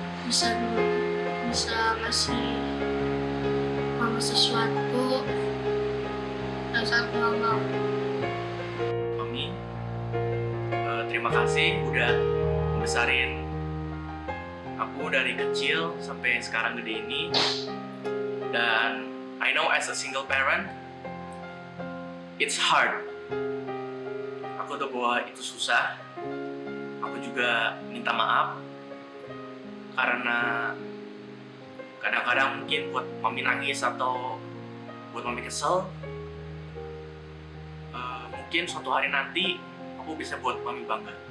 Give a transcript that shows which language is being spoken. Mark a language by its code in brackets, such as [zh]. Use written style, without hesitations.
[id] Bisa ngasih Mama sesuatu yang saat Mama mau. Mami, terima kasih udah membesarin aku dari kecil sampai sekarang gede ini. Dan [en] I know as a single parent, it's hard. [id] Aku tahu bahwa itu susah. Aku juga minta maaf karena kadang-kadang mungkin buat Mami nangis atau buat Mami kesel. Mungkin suatu hari nanti aku bisa buat Mami bangga.